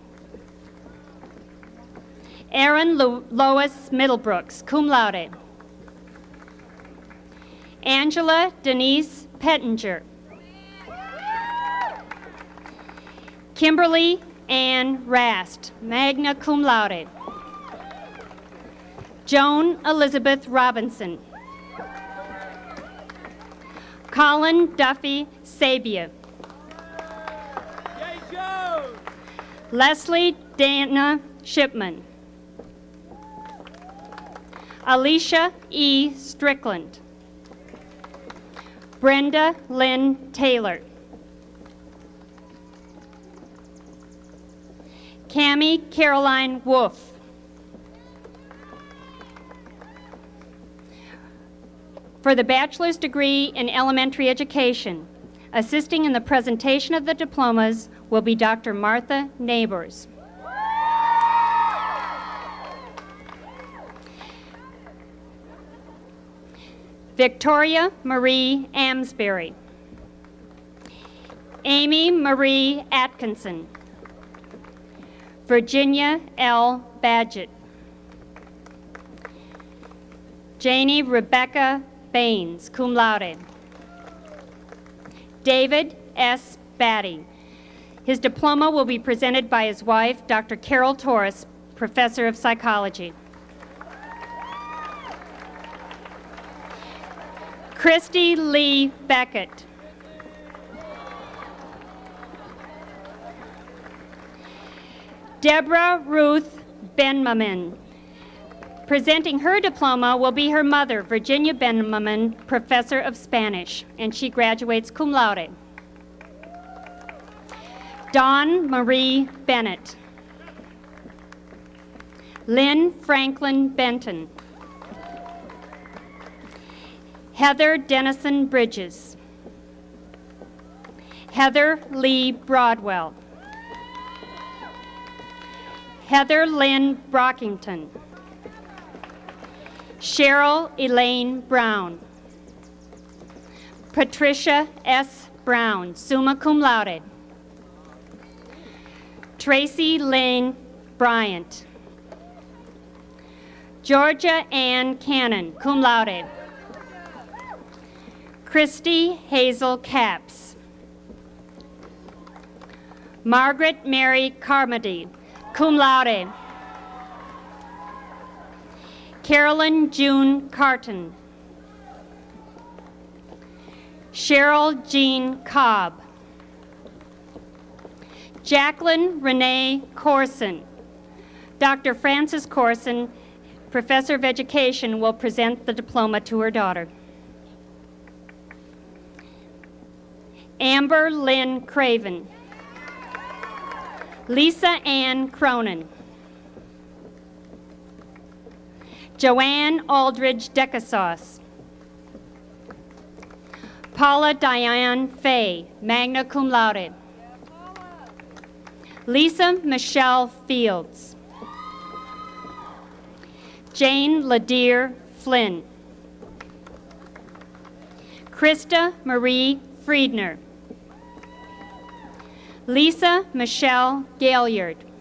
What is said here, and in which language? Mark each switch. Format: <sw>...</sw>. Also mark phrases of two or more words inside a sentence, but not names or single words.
<en>Aaron Lois Middlebrooks,</en> <la>cum laude.</la> <en>Angela Denise Pettinger. Kimberly Ann Rast,</en> <la>magna cum laude.</la> <en>Joan Elizabeth Robinson. Colin Duffy Sabia. Leslie Dana Shipman. Alicia E. Strickland. Brenda Lynn Taylor. Cammie Caroline Wolf. For the bachelor's degree in elementary education, assisting in the presentation of the diplomas will be Dr. Martha Neighbors. Victoria Marie Amsbury. Amy Marie Atkinson. Virginia L. Badgett. Janie Rebecca Baines,</en> <la>cum laude.</la> <en>David S. Batty. His diploma will be presented by his wife, Dr. Carol Torres, Professor of Psychology. Christy Lee Beckett. Deborah Ruth Benmaman. Presenting her diploma will be her mother, Virginia Benmaman, Professor of Spanish, and she graduates</en> <la>cum laude.</la> <en>Dawn Marie Bennett. Lynn Franklin Benton. Heather Dennison Bridges. Heather Lee Broadwell. Heather Lynn Brockington. Cheryl Elaine Brown. Patricia S. Brown,</en> <la>summa cum laude.</la> <en>Tracy Lane Bryant. Georgia Ann Cannon,</en> <la>cum laude.</la> <en>Christy Hazel Capps. Margaret Mary Carmody,</en> <la>cum laude.</la> <en>Carolyn June Carton. Cheryl Jean Cobb. Jacqueline Renee Corson. Dr. Frances Corson, Professor of Education, will present the diploma to her daughter. Amber Lynn Craven. Lisa Ann Cronin. Joanne Aldridge Decasauce. Paula Diane Fay,</en> <la>magna cum laude.</la> <en>Lisa Michelle Fields. Jane Ladere Flynn. Krista Marie Friedner. Lisa Michelle Gaillard.</en>